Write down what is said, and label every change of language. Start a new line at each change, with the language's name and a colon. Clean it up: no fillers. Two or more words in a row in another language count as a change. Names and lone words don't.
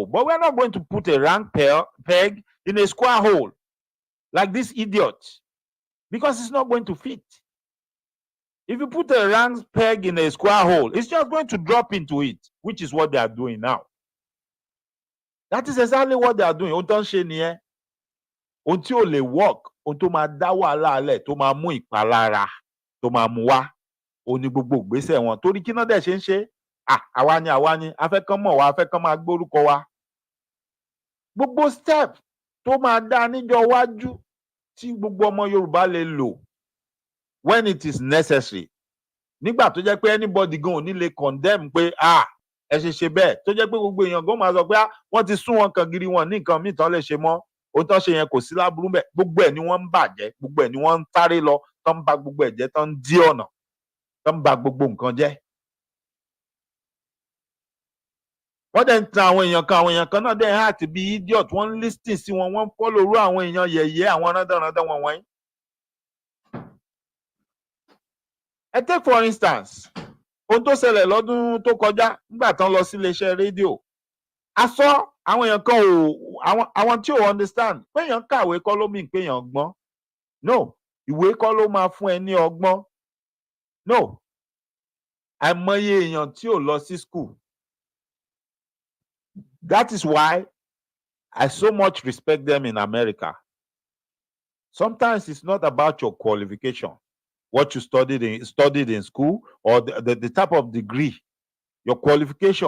English: But we are not going to put a round peg in a square hole like this idiot, because it's not going to fit. If you put a round peg in a square hole, it's just going to drop into it, which is what they are doing now. That is exactly what they are doing.
Yoruba: Ohun tó ń ṣe nìyẹn. Ohun tí ò lè work, ohun tó máa dá wàhálà lẹ̀, tó máa mú ìpalára, tó máa mú wá, òun ni gbogbo ìgbésẹ̀ wọn. Torí kí náà dẹ̀ ṣe ń ṣe? Àwa ni, a fẹ́ kán mọ̀ wá, a fẹ́ kán máa gbórúkọ wa. Gbogbo step tó máa dá níjọ́ iwájú tí gbogbo ọmọ Yorùbá lè lò
English: when it is necessary.
Yoruba: Nígbà tó jẹ́ pé anybody gan ò ní lè condemn pé ẹ ṣe bẹ́ẹ̀, tó jẹ́ pé gbogbo èèyàn gan máa sọ pé wọ́n ti sún wọn kan giri wọn ní nǹkan míì tán lè ṣe mọ́. Ohun tó ń ṣe yẹn kò sí láburú bẹ́ẹ̀. Gbogbo ẹ̀ ni wọ́n ń bàjẹ́, gbogbo ẹ̀ ni wọ́n ń sáré lọ, tán ń ba gbogbo ẹ̀ jẹ́, tán ń dí ọ̀nà, tán ń ba gbogbo nǹkan jẹ́. Wọ́n dẹ̀ ń tan àwọn èèyàn kan náà dẹ̀ ń act bí idiot, wọ́n ń listen sí wọn, wọ́n ń follow irú àwọn èèyàn yẹ̀yẹ́, àwọn rándanrandan wọn wọ̀nyí. Ẹ
English: take for instance,
Yoruba: ohun tó ṣẹlẹ̀ lọ́dún tó kọjá nígbà tán lọ sí iléeṣẹ́ rédíò. A sọ àwọn èèyàn kan àwọn tí ò understand pé èèyàn kàwé kọ́ ló mean pé èèyàn gbọ́n. No, ìwé kọ́ ló máa fún ẹ ní ọgbọ́n. No, àìmọye èèyàn tí ò lọ sí school.
English: That is why I so much respect them in America. Sometimes it's not about your qualification, what you studied in school, or the type of degree, your qualification.